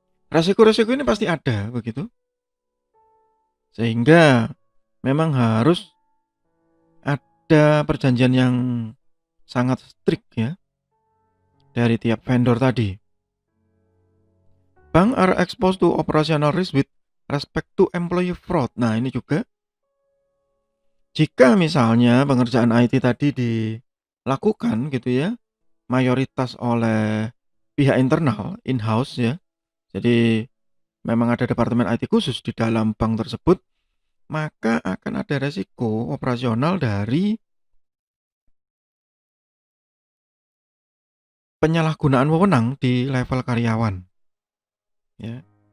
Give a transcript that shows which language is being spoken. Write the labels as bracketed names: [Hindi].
[Indonesian] Resiko-resiko ini pasti ada begitu. Sehingga memang harus ada perjanjian yang sangat strict ya dari tiap vendor tadi. [English] Bank are exposed to operational risk with respect to employee fraud. [Indonesian] Nah, ini juga jika misalnya pengerjaan IT tadi dilakukan gitu ya, mayoritas oleh pihak internal, in-house ya. Jadi memang ada departemen IT khusus di dalam bank tersebut, maka akan ada resiko operasional dari penyalahgunaan wewenang di level karyawan. Ya.